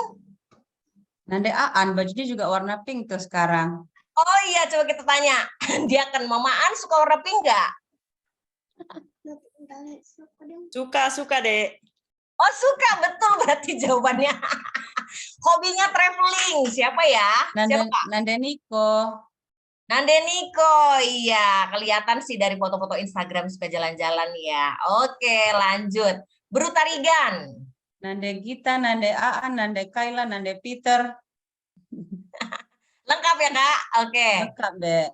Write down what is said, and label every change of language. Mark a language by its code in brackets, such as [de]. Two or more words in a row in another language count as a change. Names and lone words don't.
[id] Nande Aan, bajunya juga warna pink tuh sekarang. Oh iya, coba kita tanya. Dia kan Mama An suka warna pink nggak? Suka, Dek. Oh, suka. Betul berarti jawabannya. Hobinya traveling. Siapa ya? Siapa, Kak? Nande Niko. Nande Niko, iya. Kelihatan sih dari foto-foto Instagram suka jalan-jalan ya. Oke, lanjut. Brutarigan. Nande Gita, Nande Aan, Nande Kaila, Nande Peter. Lengkap ya, Kak? Oke. Lengkap, Dek.